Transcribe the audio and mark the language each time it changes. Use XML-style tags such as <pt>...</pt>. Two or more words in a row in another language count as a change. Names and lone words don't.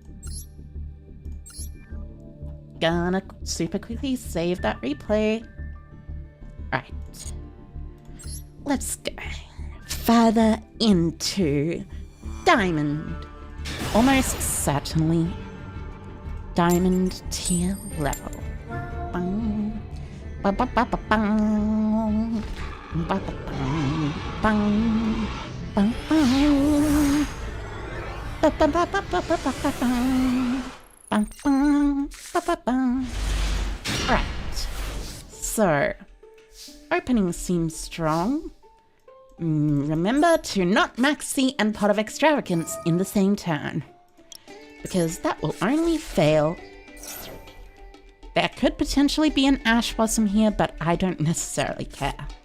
<en>Gonna super quickly save that replay. Right. Let's go further into Diamond. Almost certainly Diamond tier level. Ba-ba-ba-ba-bang. Ba-ba-bang. Bang. Bang. Ba-ba-ba-ba-ba-ba-bang. Bang. Bang. Ba-ba-bang. Right. So, opening seems strong. Remember to not max C and Pot of Extravagance in the same turn, because that will only fail. There could potentially be an Ash Blossom here, but I don't necessarily care.</en>